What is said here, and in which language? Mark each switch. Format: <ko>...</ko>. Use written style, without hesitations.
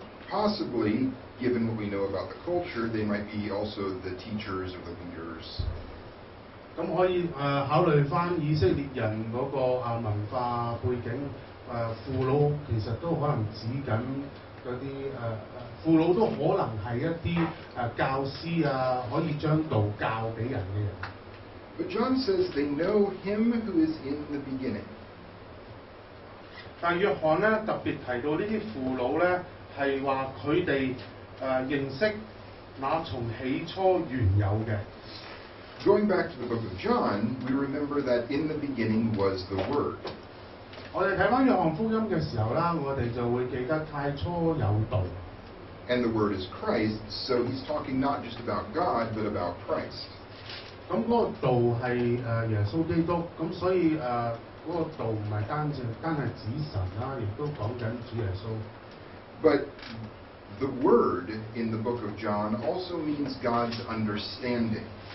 <en>Possibly, given what we know about the culture, they might be also the teachers or the leaders.</en> <yue>咁可以考慮翻以色列人嗰個文化背景，父老其實都可能指緊嗰啲父老都可能係一啲教師啊，可以將道教俾人嘅人。</yue> <en>But John says they know him who is in the beginning.</en> <yue>但約翰咧特別提到呢啲父老咧係話佢哋認識那從起初原有嘅。</yue> <en>Going back to the book of John, we remember that in the beginning was the Word.</en> <yue>我哋睇翻約翰福音嘅時候啦，我哋就會記得太初有道。</yue> <en>And the Word is Christ, so he's talking not just about God, but about Christ.</en> <yue>咁嗰個道係耶穌基督，咁所以嗰個道唔係單係指神啦，亦都講緊主耶穌。</yue> <en>But the Word in the book of John also means God's understanding.</en>